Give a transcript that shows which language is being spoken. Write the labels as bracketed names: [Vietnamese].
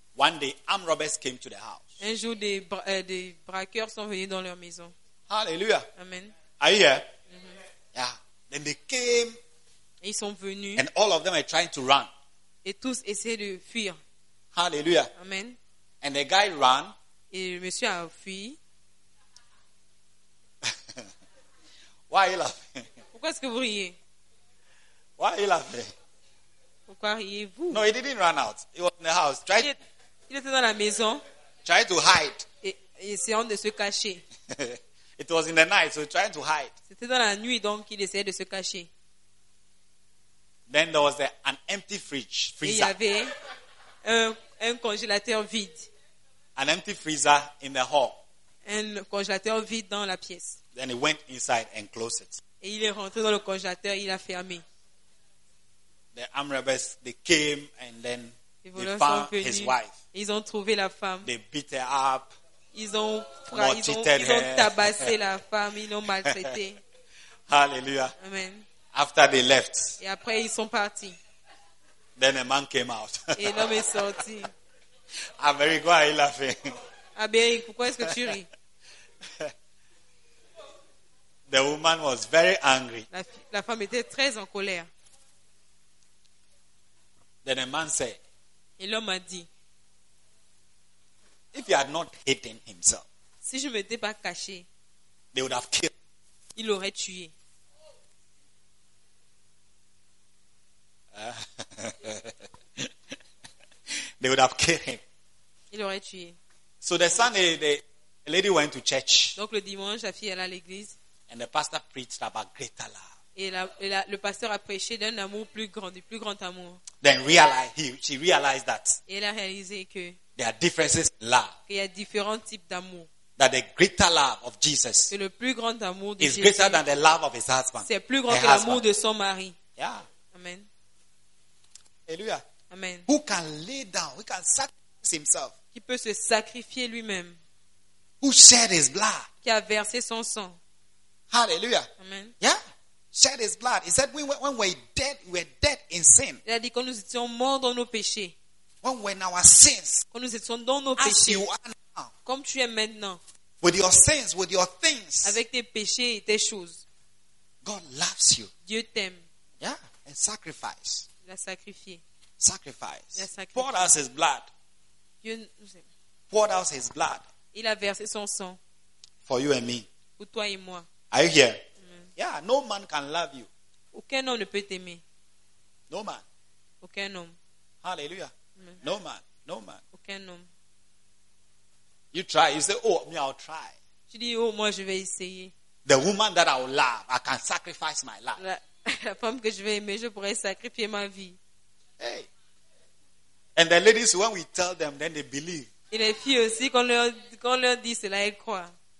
[English] One day, armed robbers came to the house. [French] Un jour, des braqueurs sont venus dans leur maison. Hallelujah. Amen. [English] Are you here? Mm-hmm. Yeah. Then they came. [French] Et ils sont venus. [English] And all of them are trying to run. [French] Et tous essaient de fuir. Hallelujah. Amen. [English] And the guy ran. [French] Et le monsieur a fui. [English] Why are you laughing? [French] Pourquoi est-ce que vous riez? [English] Why are you laughing? [French] Pourquoi riez-vous? [English] No, he didn't run out. He was in the house. [French] Il était dans la maison. [English] Trying to hide. [French] Et essayant de se cacher. [English] It was in the night, so trying to hide. [French] C'était dans la nuit, donc il essayait de se cacher. [English] Then there was an empty fridge, freezer. [French] Et il y avait un congélateur vide. [English] An empty freezer in the hall. [French] Un congélateur vide dans la pièce. [English] Then he went inside and closed it. [French] Et il est rentré dans le congélateur, il a fermé. [English] The armed robbers, they came and then they found his wife. [French] Ils ont trouvé la femme. [English] They beat her up. [French] Ils ont tabassé la femme, ils l'ont maltraité. Hallelujah. Amen. [English] After they left. [French] Et après ils sont partis. [English] Then a man came out. [French] Et l'homme est sorti. Américo, il a fait. Américo, pourquoi est-ce que tu ris? [English] The woman was very angry. [French] La femme était très en colère. [English] Then a man said, [French] et l'homme a dit, [English] if he had not hidden himself, [French] si je ne m'étais pas caché, [English] they would have killed. [French] Il l'aurait tué. [English] They would have killed him. [French] Il l'aurait tué. [English] So the Sunday, the lady went to church. [French] Donc le dimanche, la fille allait à l'église. [English] And the pastor preached about greater love. [French] Et le pasteur a prêché d'un amour plus grand, du plus grand amour. [English] Then realize she realized that. [French] Et elle a réalisé que [English] there are differences in love. [French] Qu'il y a différents types d'amour. [English] That the greater love of Jesus [French] que le plus grand amour de [English] is [French] Jésus [English] greater than the love of his husband. [French] C'est plus grand que l'amour de son mari. Yeah. Amen. Alléluia. Amen. [English] Who can lay down? Who can sacrifice himself? [French] Qui peut se sacrifier lui-même? [English] Who shed his blood? [French] Qui a versé son sang? Hallelujah. Amen. [English] Yeah. Shed his blood. He said, when we're dead, we're dead in sin. [French] Il a dit quand nous étions morts dans nos péchés. [English] When we're in our sins. [French] Quand nous étions dans nos péchés. [English] As you are now. [French] Comme tu es maintenant. [English] With your sins, with your things. [French] Avec tes péchés et tes choses. [English] God loves you. [French] Dieu t'aime. [English] Yeah. And sacrifice. [French] Il a sacrifié. [English] Sacrifice. [French] Il a sacrifié. [English] Poured out his blood. [French] Dieu nous aime. [English] Poured out his blood. [French] Il a versé son sang. [English] For you and me. [French] Pour toi et moi. [English] Are you here? Yeah, no man can love you. [French] Aucun homme ne peut t'aimer. [English] No man. [French] Aucun homme. Hallelujah. Mm-hmm. [English] No man. No man. [French] Aucun homme. [English] You try. You say, oh, me, I'll try. [French] Tu dis, oh, moi, je vais essayer. [English] The woman that I will love, I can sacrifice my life. [French] La femme que je vais aimer, je pourrais sacrifier ma vie. Hey. [English] And the ladies, when we tell them, then they believe. [French] Et les filles aussi, quand leur dit cela, elles croient.